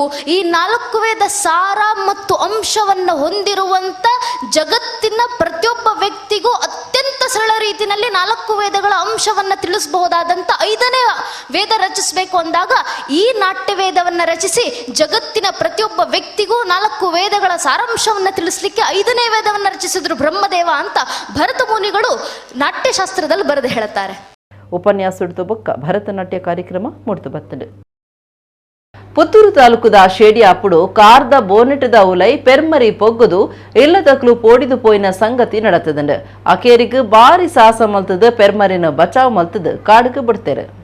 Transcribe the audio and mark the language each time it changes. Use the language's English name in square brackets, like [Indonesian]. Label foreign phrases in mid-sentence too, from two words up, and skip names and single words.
[Kannada] ಈ 4 ವೇದ ಸಾರ ಮತ್ತು ಅಂಶವನ್ನು ಹೊಂದಿರುವಂಥ ಜಗತ್ತಿನ ಪ್ರತಿಯೊಬ್ಬ ವ್ಯಕ್ತಿಗೂ ಅತ್ಯಂತ ಸರಳ ರೀತಿಯಲ್ಲಿ 4 ವೇದಗಳ ಅಂಶವನ್ನು ತಿಳಿಸಬಹುದಾದಂಥ 5ನೇ ವೇದ ರಚಿಸಬೇಕು ಅಂದಾಗ ಈ ನಾಟ್ಯ ವೇದವನ್ನು ರಚಿಸಿ ಜಗತ್ತಿನ ಪ್ರತಿಯೊಬ್ಬ ವ್ಯಕ್ತಿಗೂ 4 ವೇದಗಳ ಸಾರಾಂಶವನ್ನು ತಿಳಿಸ್ಲಿಕ್ಕೆ 5ನೇ ವೇದವನ್ನು ರಚಿಸಿದ್ರು ಬ್ರಹ್ಮದೇವ ಅಂತ ಭರತ ಮುನಿಗಳು ನಾಟ್ಯಶಾಸ್ತ್ರದಲ್ಲಿ ಬರೆದು ಹೇಳುತ್ತಾರೆ. [Tulu] ಉಪನ್ಯಾಸ ಬೊಕ್ಕ ಭರತನಾಟ್ಯ ಕಾರ್ಯಕ್ರಮ ಮುಡ್ತು ಬತ್ತದು. ಪುತ್ತೂರು ತಾಲೂಕುದ ಶೇಡಿ ಅಪ್ಪುಡು ಕಾರ್ದ ಬೋನೆಟ್ದ ಉಲೈ ಪೆರ್ಮರಿ ಪೊಗ್ಗುದು ಇಲ್ಲದಕ್ಲು ಪೋಡಿದು ಪೋಯಿನ ಸಂಗತಿ ನಡತದಂಡು. ಅಕೇರಿಗೂ ಬಾರಿ ಸಾಹಸ ಮಲ್ತದ ಪೆರ್ಮರಿನ ಬಚಾವ್ ಮಲ್ತದ ಕಾಡುಗೆ ಬಿಡ್ತೇರು.